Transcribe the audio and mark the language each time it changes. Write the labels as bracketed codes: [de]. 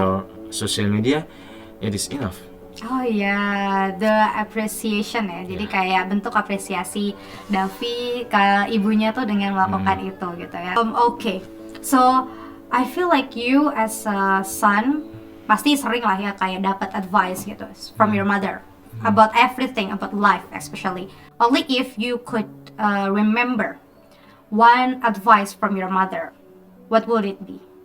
[en] your social media, it is enough. Oh ya, the appreciation ya. [id] Jadi kayak bentuk apresiasi Davi ke ibunya tuh dengan melakukan itu gitu ya. [en] Okay, so I feel like you as a son [id] pasti sering lah ya kayak dapat advice gitu [en] from your mother about everything, about life especially. Only if you could remember one advice from your mother, what would it be?